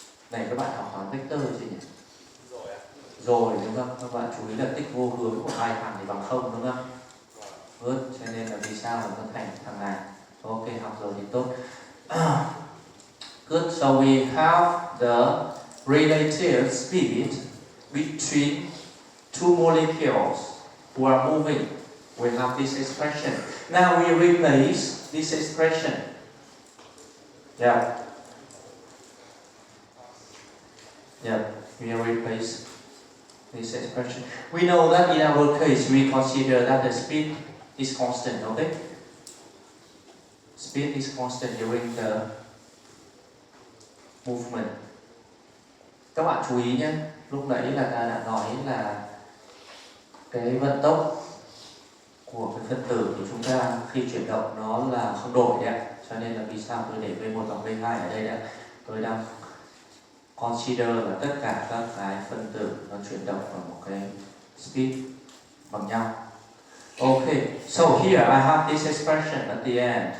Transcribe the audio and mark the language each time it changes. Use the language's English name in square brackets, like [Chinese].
[Vietnamese] Này các bạn học toán vector chưa nhỉ? Rồi ạ. Rồi đúng không? Các bạn chú ý là tích vô hướng của hai thằng thì bằng không đúng không? [English] Good. [Vietnamese] Cho nên là vì sao mà nó thành thằng này? Ok, học rồi thì tốt. Good. [English] So we have the relative speed between two molecules who are moving. We have this expression. Now we replace this expression. Yeah. Yeah. We replace this expression. We know that in our case we consider that the speed is constant, okay? Speed is constant during the movement. [Vietnamese] Các bạn chú ý nhé, lúc nãy là ta đã nói là cái vận tốc của cái phân tử của chúng ta khi chuyển động nó là không đổi đấy. Cho nên là vì sao tôi để V1 và V2 ở đây đã? Tôi đang consider là tất cả các cái phân tử nó chuyển động ở một cái speed bằng nhau. [English] Okay, so here I have this expression at the end.